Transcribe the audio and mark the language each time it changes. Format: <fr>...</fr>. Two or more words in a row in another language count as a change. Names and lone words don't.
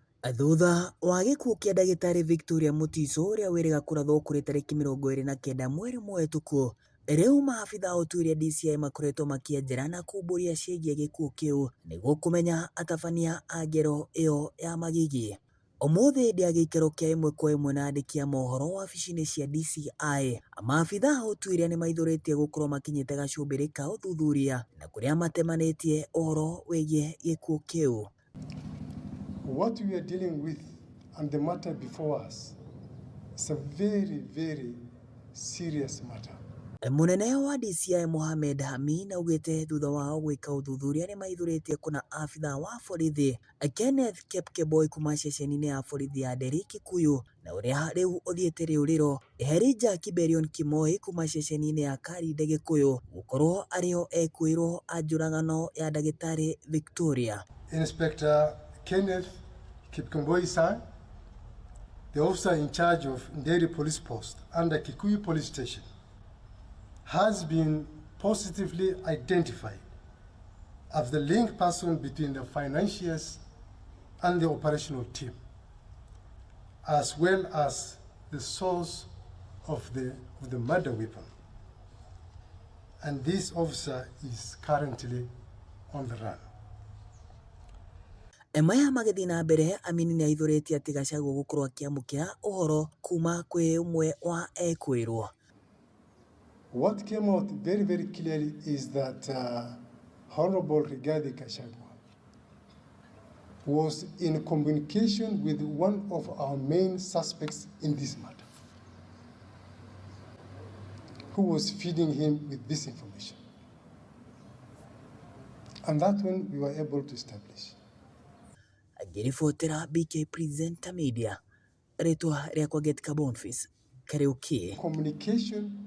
<ki>Thutha wa gĩkuũ kĩa ndagĩtarĩ Victoria Mutiso ũrĩa wĩrĩga kũrathwo kũrĩ tarĩki 29 mweri mũhetũku, rĩu maabitha a ũtuĩria DCI makoretwo makĩenjera na kumbũria ciĩgiĩ gĩkuũ kĩu nĩguo kũmenya atabania a ngero ĩyo ya magigi. Ũmũthĩ hĩndĩ ya gĩikaro kĩa 1-kwa-1 na andĩki a mohoro wabici-inĩ cia DCI, maabitha a ũtuĩria nĩ maithũrĩtie gũkorwo makinyĩte gacũmbĩrĩ ka ũthuthuria na kũrĩa matemanĩtie ũhoro wĩgiĩ gĩkuũ kĩu.</ki> <en>What we are dealing with and the matter before us is a very, very serious matter.</en> <ki>Mũnene wa DCI Mohamed Amin augĩte thutha wao gwĩka ũthuthuria nĩ maithũrĩtie kuna abitha wa borithi Kenneth Kepkeboi kuma ceceni-inĩ ya borithi ya Nderi Kikuyu na ũrĩa rĩu ũthiĩte rĩũrĩro, Elijah Kiberion Kimoi kuma ceceni-inĩ ya Karinde Gikuyu gũkorwo arĩo ekuĩrwo a njũragano ya ndagĩtarĩ Victoria.</ki> <en>Inspector Kenneth Kipkemboi's son, the officer in charge of Nderi Police Post under Kikuyu Police Station, has been positively identified as the link person between the financiers and the operational team, as well as the source of the murder weapon. And this officer is currently on the run.</en> <ki>Maya magĩthiĩ na mbere, Amin nĩ aithũrĩtie atĩ Gachagua gũkorwo akĩamũkĩra ũhoro kuma kwĩ ũmwe wa ekuĩrwo.</ki> <en>What came out very, very clearly is that Honorable Rigathi Gachagua was in communication with one of our main suspects in this matter, who was feeding him with this information. And that one we were able to establish.</en> <ki>Ngĩribotera BK Presenter Media, rĩtwa rĩakwa Getka Boniface Kariuki. Communication</ki>